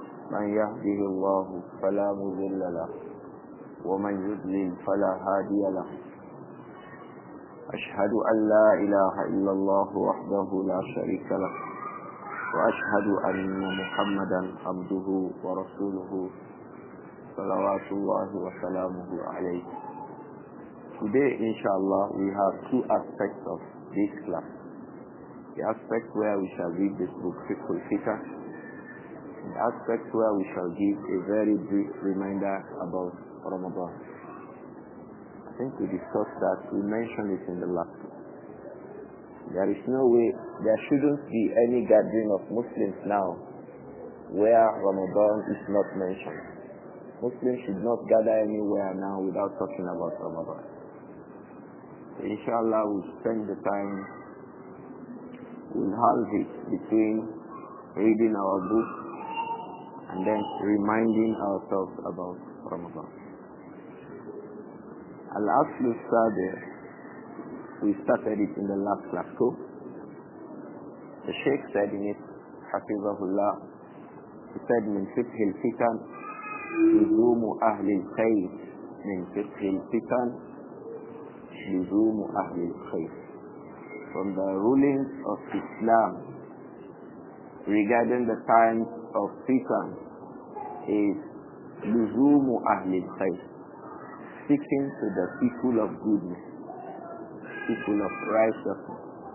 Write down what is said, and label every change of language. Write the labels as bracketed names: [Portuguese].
[Arabic] من يهده الله فلا مضل له ومن يضلل فلا هادي له. أشهد أن لا إله إلا الله وحده لا شريك له، وأشهد أن محمدا عبده ورسوله صلوات الله وسلامه عليه. [English] Today, inshallah, we have two aspects of this class. The aspect where we shall read this book, Fiqh Al-Fitan. The aspect where we shall give a very brief reminder about Ramadan. I think we discussed that, we mentioned it in the last class. There is no way, there shouldn't be any gathering of Muslims now where Ramadan is not mentioned. Muslims should not gather anywhere now without talking about Ramadan. Inshallah, we'll spend the time, we'll halve it between reading our book and then reminding ourselves about Ramadan. Al-Aslu Sabi, we started it in the last class. The Shaykh said in it, Hafizahullah, he said, [Arabic] من فقه الفتن لزوم أهل الخير. من فقه الفتن لزوم أهل الخير. [English] From the rulings of Islam regarding the times of fitan is [Arabic] لزوم أهل الخير, [English] sticking to the people of goodness, people of righteousness.